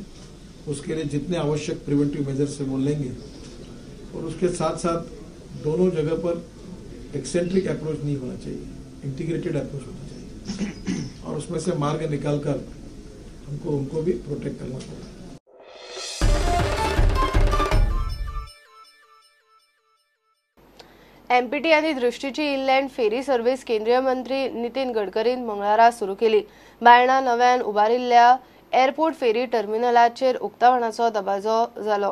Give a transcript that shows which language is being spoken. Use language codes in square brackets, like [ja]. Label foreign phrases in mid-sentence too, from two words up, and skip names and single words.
[hi] उसके लिए जितने आवश्यक [en] preventive measures [hi] से वो लेंगे और उसके साथ साथ दोनों जगह पर [en] eccentric approach [hi] नहीं होना चाहिए, [en] integrated approach [hi] होना चाहिए और उसमें से मार्ग निकालकर हमको उनको भी प्रोटेक्ट करना पड़ेगा। [kok] एमपीटी आनी दृष्टीची [en] inland ferry service [kok] केंद्रीय मंत्री नितीन गडकरीन मंगळारा सुरू केली। बायणा नव्यान उबारिल्ल्या [en] airport ferry [kok] टर्मिनलाचेर उक्तावणाचो दबाजो जालो।